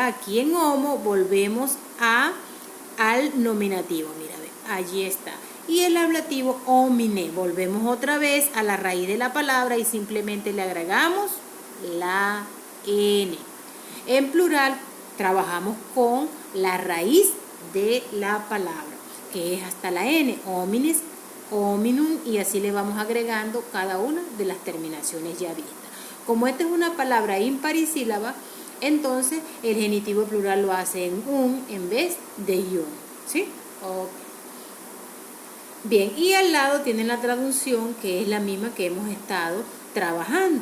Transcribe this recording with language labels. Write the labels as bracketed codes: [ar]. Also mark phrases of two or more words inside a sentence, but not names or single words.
[es] Aquí en homo volvemos al nominativo, mira, ve, allí está. Y el ablativo homine, volvemos otra vez a la raíz de la palabra y simplemente le agregamos la n. En plural trabajamos con la raíz de la palabra, que es hasta la n, homines, hominum, y así le vamos agregando cada una de las terminaciones ya vistas. Como esta es una palabra imparisílaba, entonces el genitivo plural lo hace en un en vez de yun, ¿sí? Okay. Bien, y al lado tienen la traducción, que es la misma que hemos estado trabajando.